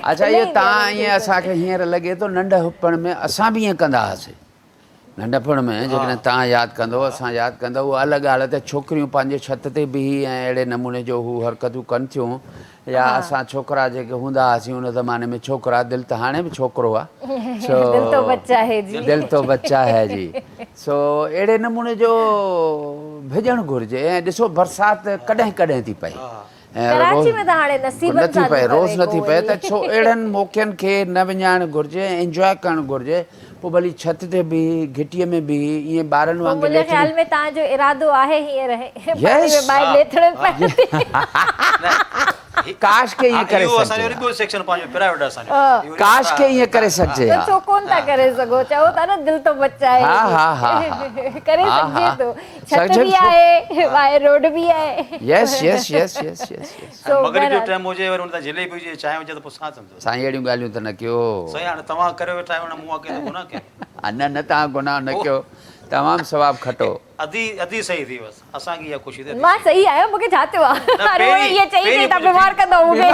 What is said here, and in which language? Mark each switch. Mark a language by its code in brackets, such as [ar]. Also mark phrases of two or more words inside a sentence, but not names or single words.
[sd] अच्छा, इहो तव्हां ईअं असांखे हींअर लॻे थो नंढपण में असां बि ईअं कंदा हुआसीं, नंढपण में जेकॾहिं तव्हां यादि कंदव असां यादि कंदव, उहा अलॻि ॻाल्हि आहे त छोकिरियूं पंहिंजे छत ते बीही ऐं अहिड़े नमूने जो हू हरकतूं कनि थियूं, या असां छोकिरा जेके हूंदा हुआसीं उन ज़माने में, छोकिरा, दिलि त हाणे बि छोकिरो आहे, [ur] دل تو بچہ ہے جی, [sd] सो अहिड़े नमूने जो भेजणु घुरिजे। ऐं ॾिसो बरसाति कॾहिं कॾहिं थी पए, कराची में त हाणे नथी पए, रोज़ नथी पए, त छो अहिड़नि मौक़नि खे न विञाइणु घुरिजे, इंजॉय करणु घुरिजे। पोइ भली छत ते बि, घिटीअ में बि, ईअं ॿारनि वांगुरु। मुंहिंजे ख़्याल में तव्हांजो इरादो आहे हींअर काश के ईअं करे काश के ईअं करे सघिजे, छो कोन था करे सघो, चओ था न [ur] دل تو بچہ ہے, [sd] करे सघिजे थो, छत बि आहे, ॿाहिरि रोड बि आहे। [en] yes yes yes yes yes [sd] मगरिब जो टाइम हुजे वरी उन सां जलेबी हुजे, चांहि हुजे त पोइ छा थींदो साईं, अहिड़ियूं ॻाल्हियूं त न कयो साईं, हाणे तव्हां करे वेठा आहियो न, मूं अकेलो गुनाह कयो, न तव्हां गुनाह न कयो, तमामु सवाबु खटो, अधी सही थी बसि, असांखे इहा ख़ुशी थिए। मां सही आहियां, मूंखे छा थियो आहे, इहे चई तव्हां बीमार कंदो मूंखे,